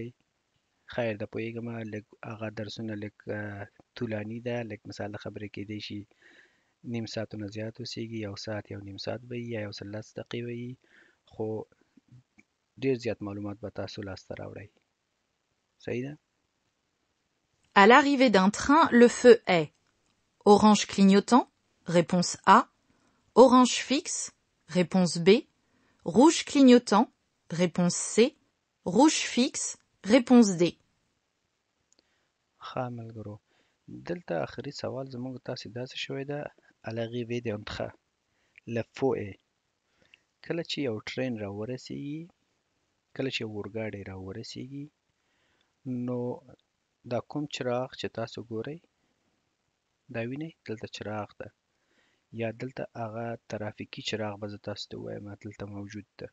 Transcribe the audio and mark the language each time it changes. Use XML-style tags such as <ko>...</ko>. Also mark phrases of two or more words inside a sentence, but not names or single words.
<ps>خیر ده پوهېږم لږ هغه درسونه لږ طولاني ده، لږ مثال د خبرې کیدی شي نیم ساعتو نه زیات اوسیږي، 1 ساعت 1.5 ساعت به وي یا 110 دقیقې به وي، خو ډېر زیات معلومات به تاسو لاسته راوړئ. صحیح ده؟</ps> <fr>À l'arrivée d'un train, le feu est orange clignotant, réponse A, orange fixe, réponse B, rouge clignotant, réponse C, rouge fixe, réponse D.</fr> <ps>ښه ملګرو، دلته آخري سوال زموږ تاسې داسې شوی ده</ps> <fr>à l'arrivée d'un train le feu est.</fr> <ps>کله چې یو ټرین راورسیږي، کله چې یو اورګاډی راورسیږي، نو دا کوم چراغ چې تاسو ګورئ دا وینئ دلته چراغ ده، یا دلته هغه ترافیکي چراغ به زه تاسو ته ووایم دلته موجود ده.</ps>